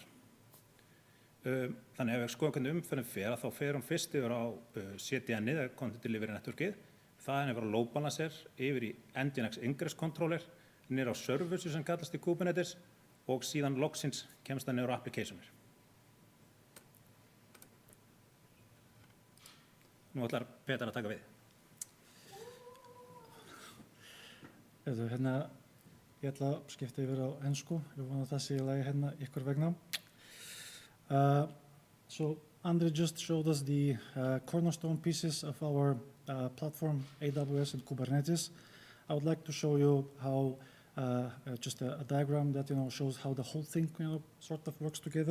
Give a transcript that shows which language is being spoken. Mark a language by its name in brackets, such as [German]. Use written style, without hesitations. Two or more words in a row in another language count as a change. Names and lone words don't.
[Icelandic] Þannig ef við skoðum hvernig umferðin fer, þá fer fyrst yfir á CDN, eða [English] Content Delivery Networkið, [Icelandic] þaðan yfir á [English] Load Balancer, [Icelandic] yfir í Nginx Ingress Controller, niður á Services sem kallast í Kubernetes og síðan logsins kemst það niður á Applicationir. Nú ætlar Petar að taka við. Ég ætla að skipta yfir á ensku. Ég vona að það sé í lagi ykkur vegna. [English] So Andrei just showed us the cornerstone pieces of our platform, AWS and Kubernetes. I would like to show you how just a diagram that shows how the whole thing sort of works together.